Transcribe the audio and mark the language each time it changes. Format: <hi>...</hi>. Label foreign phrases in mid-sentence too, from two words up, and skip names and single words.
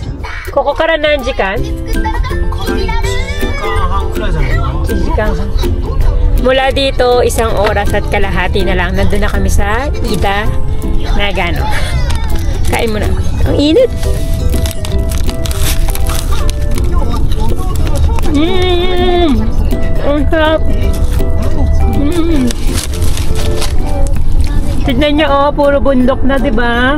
<ja>ここから何時間？ 1時間半くらいじゃないかな。 1時間半。</ja> <tl>Mula dito, 1 oras at kalahati na lang. Nandun na kami sa Ida Nagano. Kain mo na. Ang init! Ang sarap! Tignan nyo, oh, puro bundok na, di ba?</tl>